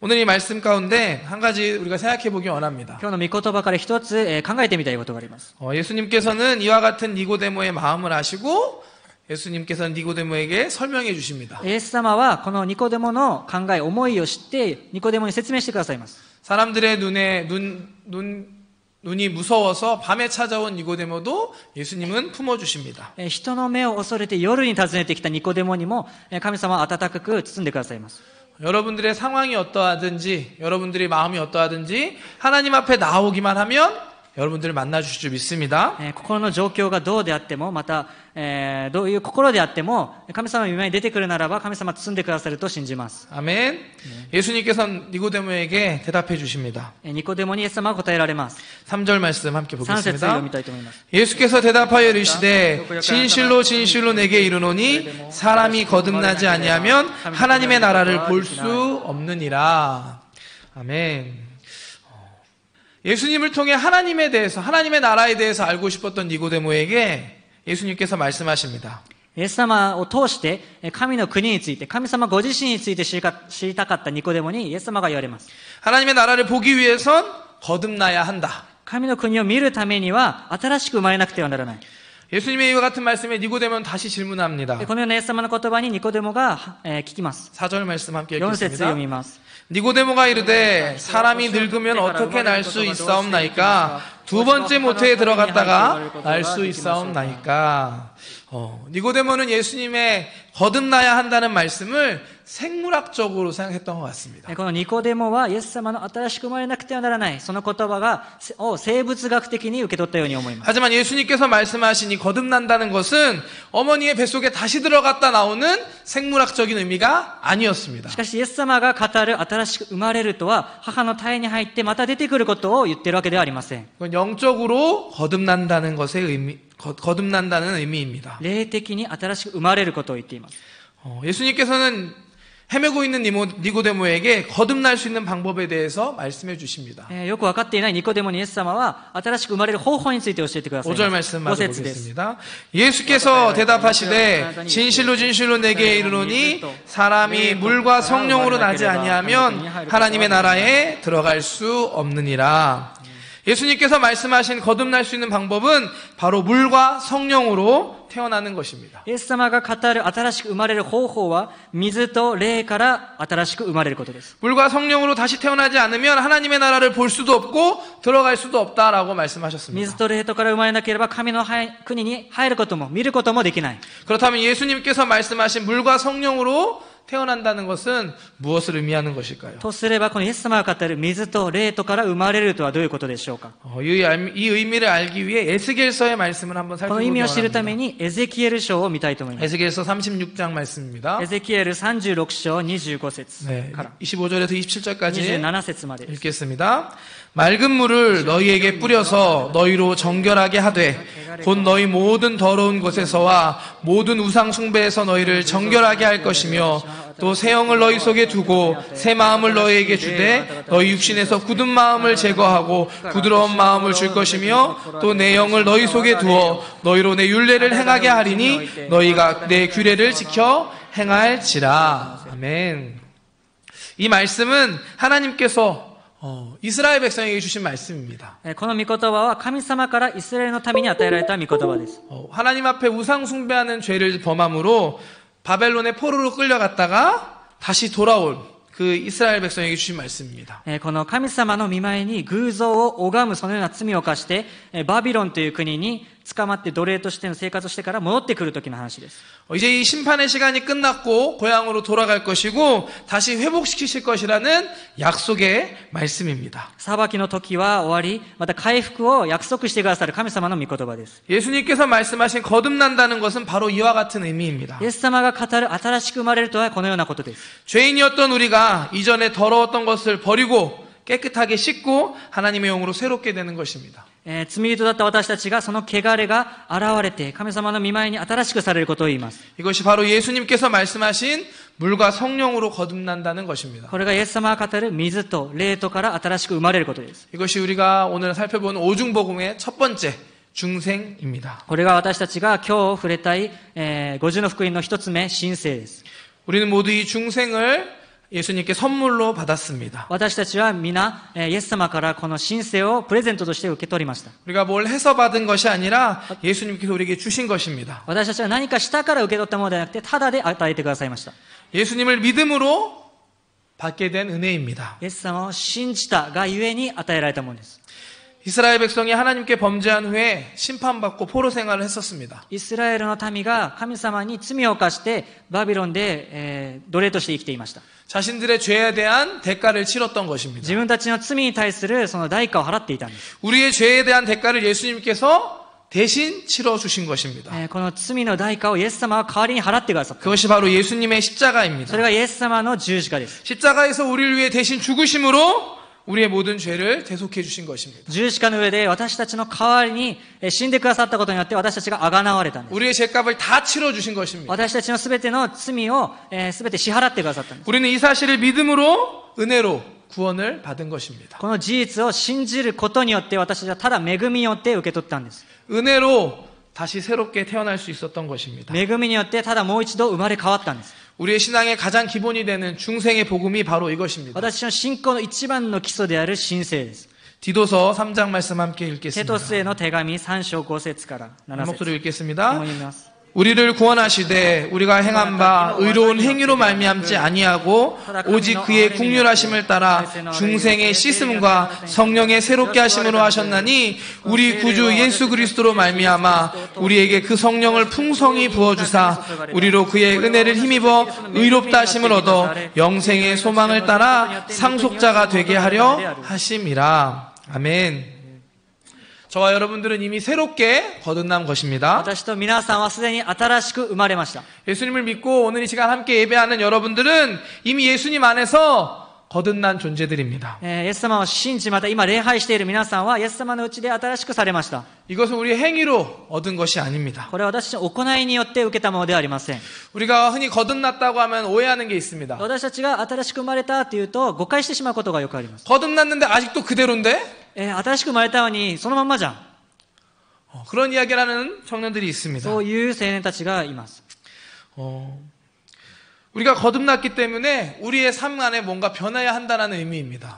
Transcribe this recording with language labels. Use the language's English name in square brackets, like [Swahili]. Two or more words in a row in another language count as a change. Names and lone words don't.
[Korean] 오늘 이 말씀 가운데 한 가지 우리가 생각해 보기 원합니다. [Japanese] 今日の御言葉から一つ、考えてみたいことがあります。 [Korean] 예수님께서는 이와 같은 니고데모의 마음을 아시고 예수님께서는 니고데모에게 설명해 주십니다. [Japanese] イエス様はこのニコデモの考え、思いを知ってニコデモに説明してくださいます。 [Korean] 사람들의 눈이 무서워서 밤에 찾아온 니고데모도 예수님은 품어주십니다. [Japanese] 人の目を恐れて夜に訪ねてきたニコデモにも神様は温かく包んでくださいます。 [Korean] 여러분들의 상황이 어떠하든지 여러분들의 마음이 어떠하든지 하나님 앞에 나오기만 하면 여러분들을 만나주실 줄 믿습니다. [Japanese] 心の状況がどうであっても、また、どういう心であっても、神様の御前に出てくるならば、神様は包んでくださると信じます。 [Korean] 아멘. 예수님께서는 니고데모에게 대답해 주십니다. [Japanese] ニコデモにイエス様は答えられます。 [Korean] 3절 말씀 함께 [Japanese] 3 節読 [Korean] 보겠습니다. [Japanese] みたいと思います。 [Korean] 예수께서 대답하여 이르시되 진실로 진실로 내게 이르노니 사람이 거듭나지 아니하면 하나님의 나라를 볼 수 없느니라. 아멘. 예수님을 통해 하나님에 대해서 하나님의 나라에 대해서 알고 싶었던 니고데모에게 예수님께서 말씀하십니다. [Japanese] イエス様を通して、神の国について、神様ご自身について知りたかったニコデモにイエス様が言われます。 [Korean] 하나님의 나라를 보기 위해선 거듭나야 한다. [Japanese] 神の国を見るためには、新しく生まれなくてはならない。 [Korean] 예수님의 이와 같은 말씀에 니고데모는 다시 질문합니다. [Japanese] このようなイエス様の言葉にニコデモが、聞きます。 [Korean] 4절 말씀 함께 [Japanese] 4 節読 [Korean] 읽겠습니다. [Japanese] みます。 [Korean] 니고데모가 이르되 사람이 늙으면 어떻게 날 수 있사옵나이까? 두 번째 모태에 들어갔다가 날 수 있사옵나이까? 니고데모는 예수님의 거듭나야 한다는 말씀을 생물학적으로 생각했던 것 같습니다. [Japanese] このニコデモはイエス様の新しく生まれなくてはならない、その言葉を生物学的に受け取ったように思います。 [Korean] 하지만 예수님께서 말씀하시니 거듭난다는 것은 어머니의 뱃속에 다시 들어갔다 나오는 생물학적인 의미가 아니었습니다. [Japanese] しかしイエス様が語る新しく生まれるとは、母の胎に入ってまた出てくることを言っているわけではありません。 [Korean] 그건 영적으로 거듭난다는 것의 거듭난다는 의미입니다. [Japanese] 霊的に新しく生まれることを言っています。 [Korean] 예수님께서는 헤매고 있는 니고데모에게 거듭날 수 있는 방법에 대해서 말씀해 주십니다. [Japanese] よくわかっていないニコデモにイエス様は新しく生まれる方法について教えてください [Korean] 5절 [Japanese] ます。 [Korean] 말씀 [Japanese] 5節です。 [Korean] 맞아보겠습니다. 예수께서 대답하시되 진실로 진실로 내게 이르노니 사람이 물과 성령으로 나지 아니하면 하나님의 나라에 들어갈 수 없느니라. 예수님께서 말씀하신 거듭날 수 있는 방법은 바로 물과 성령으로 태어나는 것입니다. [Japanese] イエス様が語る新しく生まれる方法は、水と霊から新しく生まれることです。 [Korean] 물과 성령으로 다시 태어나지 않으면 하나님의 나라를 볼 수도 없고 들어갈 수도 없다라고 말씀하셨습니다. [Japanese] 水と霊とから生まれなければ神の国に入ることも見ることもできない。 [Korean] 그렇다면 예수님께서 말씀하신 물과 성령으로 태어난다는 것은 무엇을 의미하는 것일까요? [Japanese] とすれば、このイエス様が語る水と霊とから生まれるとはどういうことでしょうか。 [Korean] 이 의미를 알기 위해 에스겔서의 말씀을 한번 [Japanese] この [Korean] 살펴보기 [Japanese] 意味を知るた [Korean] 원합니다. [Japanese] めにエゼキエル書を見たいと思います。 [Korean] 에스겔서 36장 말씀입니다. [Japanese] エゼキエル36章25節 [Korean] 네, [Japanese] から [Korean] 25절에서 27절까지 [Japanese] 27 節までです。 [Korean] 읽겠습니다. 맑은 물을 너희에게 뿌려서 너희로 정결하게 하되 곧 너희 모든 더러운 것에서와 모든 우상 숭배에서 너희를 정결하게 할 것이며 또 새 영을 너희 속에 두고 새 마음을 너희에게 주되 너희 육신에서 굳은 마음을 제거하고 부드러운 마음을 줄 것이며 또 내 영을 너희 속에 두어 너희로 내 율례를 행하게 하리니 너희가 내 규례를 지켜 행할지라. 아멘. 이 말씀은 하나님께서 이스라엘 백성에게 주신 말씀입니다. [Japanese] この御言葉は神様からイスラエルのために与えられた御言葉です。 [Korean] 하나님 앞에 우상 숭배하는 죄를 범함으로 바벨론의 포로로 끌려갔다가 다시 돌아온 그 이스라엘 백성에게 주신 말씀입니다. [Japanese] この神様の御前に偶像を拝むそのような罪を犯して、バビロンという国に捕まって奴隷としての生活をしてから戻ってくる時の話です。 [Korean] 이제 이 심판의 시간이 끝났고 고향으로 돌아갈 것이고 다시 회복시키실 것이라는 약속의 말씀입니다. [Japanese] 裁きの時は終わり、また回復を約束してくださる神様の御言葉です。 [Korean] 예수님께서 말씀하신 거듭난다는 것은 바로 이와 같은 의미입니다. [Japanese] イエス様が語る新しく生まれるとはこのようなことです。 [Korean] 죄인이었던 우리가 이전에 더러웠던 것을 버리고 깨끗하게 씻고 하나님의 영으로 새롭게 되는 것입니다. [Japanese] 罪人だった私たちがその汚れが現れて神様の御前に新しくされることを言います。 [Korean] 이것이 바로 예수님께서 말씀하신 물과 성령으로 거듭난다는 것입니다. [Japanese] これがイエス様が語る水と霊とから新しく生まれることです。 [Korean] 이것이 우리가 오늘 살펴보는 오중복음의 첫 번째 중생입니다. [Japanese] これが私たちが今日触れたい、五重の福音の一つ目、神聖です。 [Korean] 우리는 모두 이 중생을 예수님께 선물로 받았습니다. [Japanese] 私たちは皆、イエス様からこの神聖をプレゼントとして受け取りました。 [Korean] 우리가 뭘 해서 받은 것이 아니라 예수님께서 우리에게 주신 것입니다. [Japanese] 私たちは何かしたから受け取ったものではなくて、ただで与えてくださいました。 [Korean] 예수님을 믿음으로 받게 된 은혜입니다. [Japanese] イエス様を信じたがゆえに与えられたものです。 [Korean] 이스라엘 백성이 하나님께 범죄한 후에 심판받고 포로 생활을 했었습니다. [Japanese] イスラエルの民が神様に罪を犯してバビロンで、奴隷として生きていました。 [Korean] 자신들의 죄에 대한 대가를 치렀던 것입니다. [Japanese] 自分たちの罪に対するその代価を払っていたんです。 [Korean] 우리의 죄에 대한 대가를 예수님께서 대신 치러주신 것입니다. [Japanese] この罪の代価をイエス様は代わりに払ってくださった。 [Korean] 그것이 바로 예수님의 십자가입니다. [Japanese] それがイエス様の十字架です。 [Korean] 십자가에서 우리를 위해 대신 죽으심으로 우리의 모든 죄를 대속해 주신 것입니다. [Japanese] 十字架の上で私たちの代わりに死んでくださったことによって私たちが贖われたんです。 [Korean] 우리의 죄값을 다 치러주신 것입니다. [Japanese] 私たちのすべての罪をすべて支払ってくださったんです。 [Korean] 우리는 이 사실을 믿음으로 은혜로 구원을 받은 것입니다. [Japanese] この事実を信じることによって私たちはただ恵みによって受け取ったんです。 [Korean] 은혜로 다시 새롭게 태어날 수 있었던 것입니다. [Japanese] 恵みによってただもう一度生まれ変わったんです。 [Korean] 우리의 신앙의 가장 기본이 되는 중생의 복음이 바로 이것입니다. [Japanese] 私の信仰の一番の基礎である神聖です。 [Korean] 디도서 3장 말씀 함께 [Japanese] テ [Korean] 읽겠습니다. [Japanese] トスへの手紙3章5節から7 [Korean] 목소리 [Japanese] 節 [Korean] 읽겠습니다. [Japanese] 共に読みます。 [Korean] 우리를 구원하시되 우리가 행한 바 의로운 행위로 말미암지 아니하고 오직 그의 국률하심을 따라 중생의 씻음과 성령의 새롭게 하심으로 하셨나니 우리 구주 예수 그리스도로 말미암아 우리에게 그 성령을 풍성히 부어주사 우리로 그의 은혜를 힘입어 의롭다 하심을 얻어 영생의 소망을 따라 상속자가 되게 하려 하심이라. 아멘. 저와 여러분들은 이미 새롭게 거듭난 것입니다. [Japanese] 私と皆さんはすでに新しく生まれました。 [Korean] 예수님을 믿고 오늘 이 시간 함께 예배하는 여러분들은 이미 예수님 안에서 거듭난 존재들입니다. [Japanese] イエス様を信じ、また今礼拝している皆さんはイエス様のうちで新しくされました。 [Korean] 이것은 우리의 행위로 얻은 것이 아닙니다. [Japanese] これは私たちの行いによって受けたものではありません。 [Korean] 우리가 흔히 거듭났다고 하면 오해하는 게 있습니다. [Japanese] 私たちが新しく生まれたというと誤解してしまうことがよくあります。 [Korean] 거듭났는데 아직도 그대로인데? [Japanese] 新しく生まれたのにそのまんまじゃん。 [Korean] 그런 이야기를 하는 청년들이 있습니다. [Japanese] そういう青年たちがいます。 [Korean] 우리가 거듭났기 때문에 우리의 삶 안에 뭔가 변해야 한다는 의미입니다.